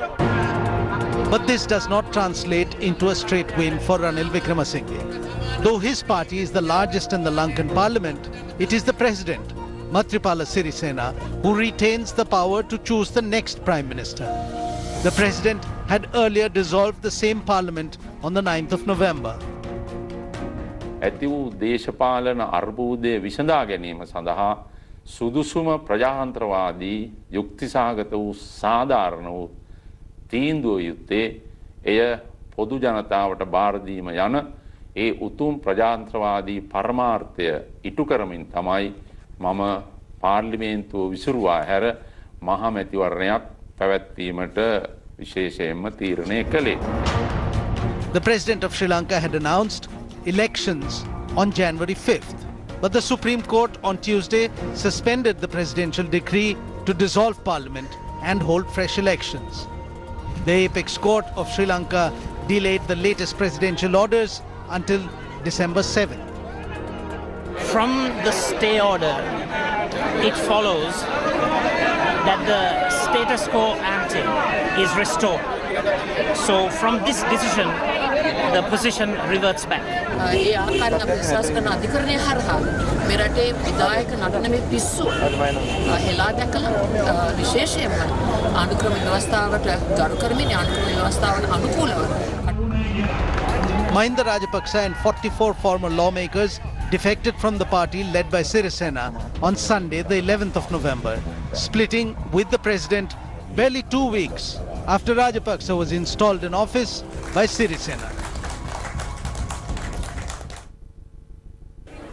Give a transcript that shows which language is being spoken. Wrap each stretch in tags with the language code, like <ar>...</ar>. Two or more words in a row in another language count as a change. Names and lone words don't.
<en>But this does not translate into a straight win for Ranil Wickremesinghe. Though his party is the largest in the Lankan parliament, it is the President, Maithripala Sirisena, who retains the power to choose the next Prime Minister. The President had earlier dissolved the same parliament on the 9th of November.</en> <si>ඇති වූ දේශපාලන අර්බුදය විසඳා ගැනීම සඳහා සුදුසුම ප්‍රජාතන්ත්‍රවාදී යුක්තිසහගත වූ සාධාරණ වූ තීන්දුව යුත්තේ එය පොදු ජනතාවට බාර දීම යන ඒ උතුම් ප්‍රජාතන්ත්‍රවාදී පරමාර්ථය ඉටු කරමින් තමයි මම පාර්ලිමේන්තුව විසිරුවා හැර මහා මැතිවරණයක් පැවැත්වීමට විශේෂයෙන්ම තීරණය කළේ.</si> <en>The President of Sri Lanka had announced elections on January 5th. But the Supreme Court on Tuesday suspended the presidential decree to dissolve parliament and hold fresh elections. The apex court of Sri Lanka delayed the latest presidential orders until December 7th. From the stay order, it follows that the status quo ante is restored. So from this decision, the position reverts back.</en> <si>ඒ ආකාරයෙන් අපි විශ්වාස කරන අධිකරණය හරහා මේ රටේ විධායක නටන මේ පිස්සු හෙලා දැකලා විශේෂයෙන්ම ආණ්ඩුක්‍රම ව්‍යවස්ථාවට ගරු කරමින් ආණ්ඩුක්‍රම ව්‍යවස්ථාවට අනුකූලව</si> <en>Mahinda Rajapaksa and 44 former lawmakers defected from the party led by Sirisena on Sunday, the 11th of November, splitting with the president barely 2 weeks after Rajapaksa was installed in office by Sirisena.</en>